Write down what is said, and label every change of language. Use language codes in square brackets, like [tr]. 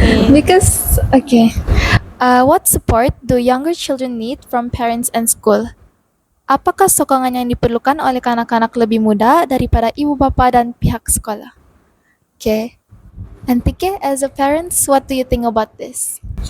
[en] Because, what support do younger children need from parents and school? [ms] Apakah sokongan yang diperlukan oleh anak-anak lebih muda daripada ibu bapa dan pihak sekolah? Okay. [en] Antike, as a parents, what do you think about this?